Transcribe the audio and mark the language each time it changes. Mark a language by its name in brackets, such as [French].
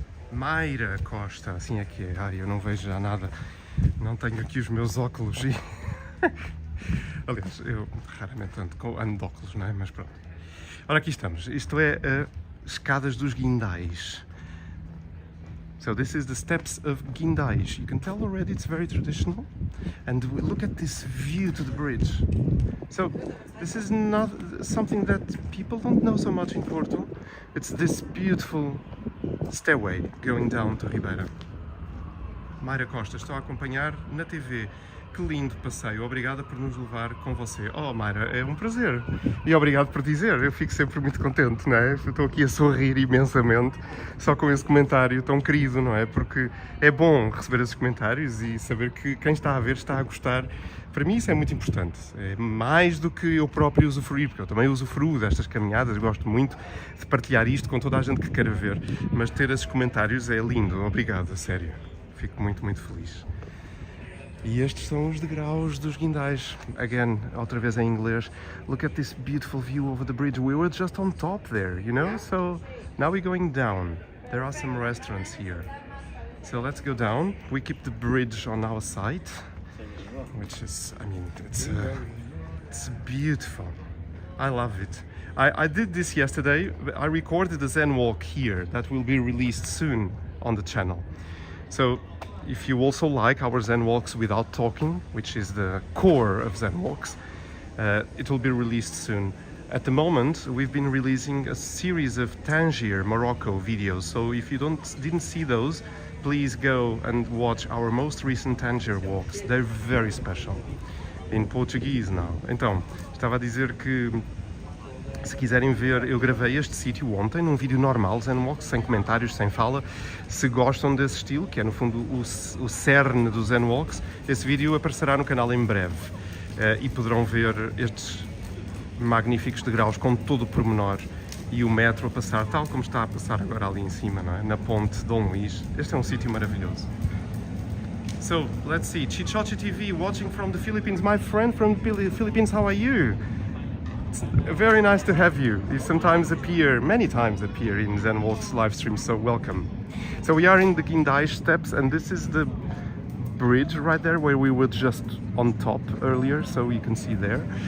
[Portuguese] Mayra Costa, assim é que é. Ai, eu não vejo já nada, não tenho aqui os meus óculos e... Aliás, eu raramente ando de óculos, não é? Mas pronto. Ora, aqui estamos. Isto é escadas dos Guindais. [English] So this is the steps of Guindais. You can tell already it's very traditional. And look at this view to the bridge. So this is not something that people don't know so much in Porto. It's this beautiful stairway going down to Ribeira. [Portuguese] Mayra Costa, estou a acompanhar na TV. Que lindo passeio, obrigada por nos levar com você. Oh, Mayra, é um prazer. E obrigado por dizer, eu fico sempre muito contente, não é? Estou aqui a sorrir imensamente só com esse comentário tão querido, não é? Porque é bom receber esses comentários e saber que quem está a ver está a gostar. Para mim isso é muito importante. É mais do que eu próprio usufruir, porque eu também usufruo destas caminhadas, gosto muito de partilhar isto com toda a gente que queira ver. Mas ter esses comentários é lindo, obrigado, a sério. Fico muito, muito feliz. E estes são os degraus dos Guindais. Again, outra vez em inglês. [English] Look at this beautiful view over the bridge. We were just on top there, you know? So now we're going down. There are some restaurants here. So let's go down. We keep the bridge on our side, which is, I mean, it's beautiful. I love it. I did this yesterday. I recorded a Zen walk here that will be released soon on the channel. So if you also like our Zen walks without talking, which is the core of Zen walks, it will be released soon. At the moment, we've been releasing a series of Tangier, Morocco videos. So if you didn't see those, please go and watch our most recent Tangier walks. They're very special. In Portuguese now. [Portuguese] Então, estava a dizer que se quiserem ver, eu gravei este sítio ontem num vídeo normal, Zen Walk, sem comentários, sem fala. Se gostam desse estilo, que é no fundo o cerne dos Zen Walks, esse vídeo aparecerá no canal em breve. E poderão ver estes magníficos degraus com todo o pormenor e o metro a passar, tal como está a passar agora ali em cima, não é? Na ponte Dom Luís. Este é um sítio maravilhoso. [English] So, let's see, Chichochi TV, watching from the Philippines. My friend from the Philippines, how are you? Very nice to have you. You sometimes appear, many times appear in Zen Walks live streams, so welcome. So we are in the Guindais steps, and this is the bridge right there where we were just on top earlier, so you can see there.